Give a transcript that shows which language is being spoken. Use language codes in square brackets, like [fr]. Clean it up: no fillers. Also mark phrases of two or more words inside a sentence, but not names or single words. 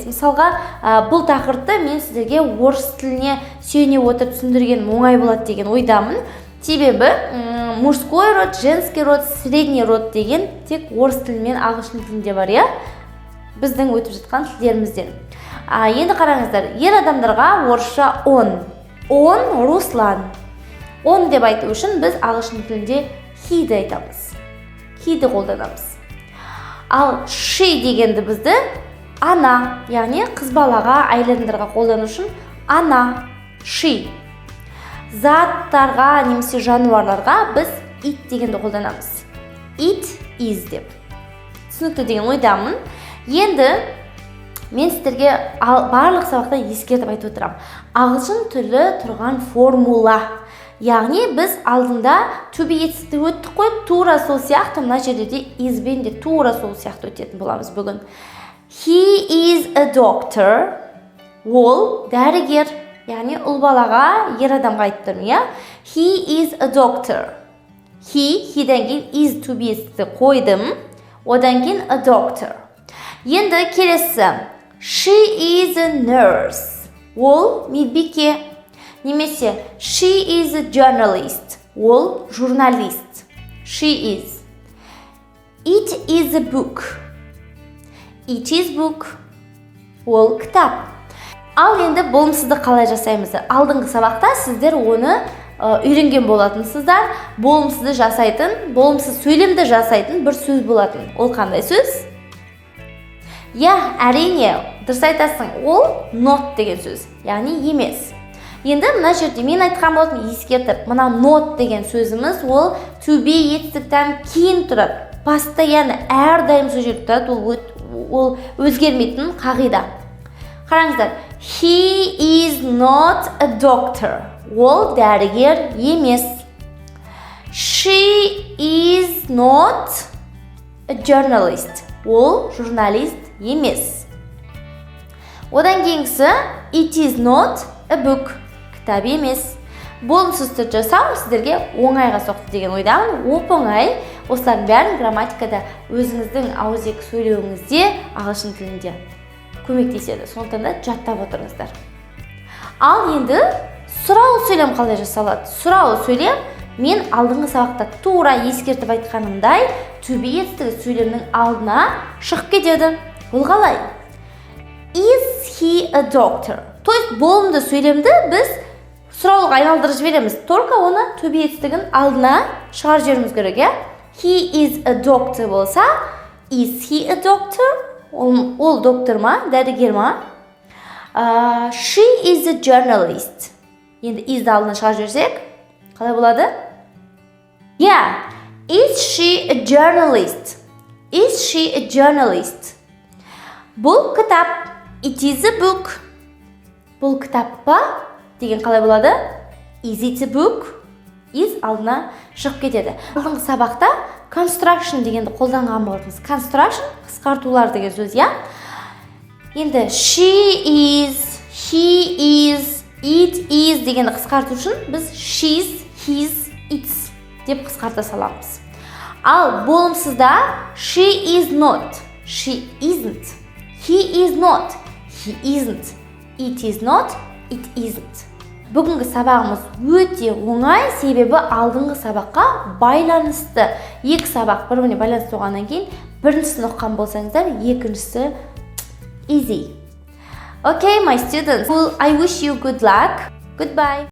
[kk] Мысалға, бұл тақырыпты мен сіздерге орыс тіліне сүйене отырып түсіндірген оңай болады деген ойдамын. Себебі [ru] мужской род, женский род, средний род [kk] деген тек орыс тілі мен ағылшын тілінде бар, я? Біздің өтіп жатқан тілдерімізден. Енді қараңыздар, ер адамдарға орысша он. [ru] Он Руслан. [kk] Он деп айту үшін біз ағылшын тілінде he-ді айтамыз. He-ді қолданамыз. Ал she дегенді бізді ана, яғни қыз балаға, әйел адамдарға қолдану үшін ана, she. Заттарға немесе жануарларға біз it дегенді қолданамыз. [en] It is деп. [kk] Түсінікті деген ойдамын. Енді мен сіздерге барлық сабақта ескертіп айтып отырамын. Ағылшын тілі тұрған формула. Яғни біз алдында [en] to be [kk] етістікті өттік қой, тура сол сияқты мына жерде де is бен де тура сол сияқты өтетін боламыз бүгін. [en] He is a doctor. [kk] Ол дәрігер. Яғни ұл балаға, ер адамға айтып тұрмын, я? [en] He is a doctor. [kk] He-ден кейін [en] is to be [kk] етістікті қойдым. Одан кейін [en] a doctor. [kk] Енді келесі. [en] She is a nurse. [kk] Ол медбике. [en] Немесе she is a journalist. [kk] Ол журналист. [en] She is. It is a book. It is book. [kk] Ол кітап. Ал енді болымсызды қалай жасаймыз? Алдыңғы сабақта сіздер оны үйренген болатынсыздар. Болымсызды жасайтын, болымсыз сөйлемді жасайтын бір сөз болатын. Ол қандай сөз? Я, әрине, дұрыс айтасың. Ол not деген сөз, яғни емес. Енді мына жерде мен айтқан болатын ескертіп, мына not деген сөзіміз ол [en] to be [kk] етістіктен кейін тұрады. Постоянно әрдайым сол жерде тұрады. Ол өзгермейтін қағида. Қараңыздар. [en] He is not a doctor. [kk] Ол дәрігер емес. [en] She is not a journalist. [kk] Ол журналист емес. Одан кейінгісі [en] it is not a book. [kk] Кітап емес. Болымсыз түрде жасау сіздерге оңайға соқты деген ойдамын. Оп-оңай. Осылардың бәрін грамматикада өзіңіздің ауызекі сөйлеуіңізде ағылшын тілінде көмектеседі. Сондықтан да жаттап отырыңыздар. Ал енді сұраулы сөйлем қалай жасалады? Сұраулы сөйлем мен алдыңғы сабақта тура ескертіп айтқанымдай [en] to be [kk] етістігі сөйлемнің алдына шығып кетеді. Ол қалай? [en] Is he a doctor? [ru] То есть [kk] болымды сөйлемді біз сұраулыға айналдырып жібереміз. Только оны [en] to be [kk] етістігін алдына шығарып жіберуіміз керек, я? [en] He is a doctor болса, is he a doctor? [kk] Ол доктор ма, дәрігер ма? [en] She is a journalist. [kk] Енді is-ді алдына шығарып жіберсек, қалай болады? [en] Yeah, is she a journalist? Is she a journalist? [kk] Бұл кітап. [en] It is a book. [kk] Бұл кітап па? Деген қалай болады? [en] Is it a book? Is [kk] алдына шығып кетеді. Алдыңғы сабақта construction дегенді қолданған болатыныз. Construction қысқартулар деген сөз, я? Енді [en] she is, he is, it is [kk] дегенді қысқарту үшін біз [en] she's, his, its [kk] деп қысқарта саламыз. Ал болымсызда [en] she is not, she isn't, he is not, he isn't, it is not, it isn't. [kk] Бүгінгі сабағымыз өте оңай, себебі алдыңғы сабаққа байланысты. Екі сабақ бір-біріне байланысты болғаннан кейін біріншісін оқыған болсаңыздар, екіншісі easy. [en] Okay, my students, I wish you good luck. Goodbye.